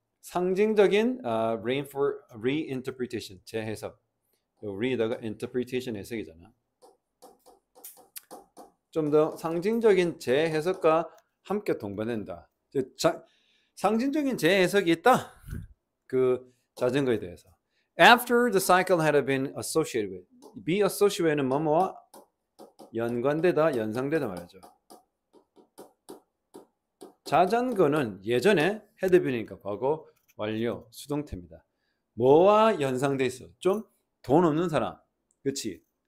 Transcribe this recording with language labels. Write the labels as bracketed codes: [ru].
[ko] 상징적인 reinterpretation, 재해석. read다가 interpretation 해석이잖아. 좀 더 상징적인 재해석과 함께 동반된다. 상징적인 재해석이 있다. 그 자전거에 대해서. [en] After the cycle had been associated with. [ko] be associated는 뭐뭐와 연관되다, 연상되다 말이죠. 자전거는 예전에 had been이니까 과거 완료 수동태입니다. 뭐와 연상돼 있어? 좀 돈 없는 사람, 그치?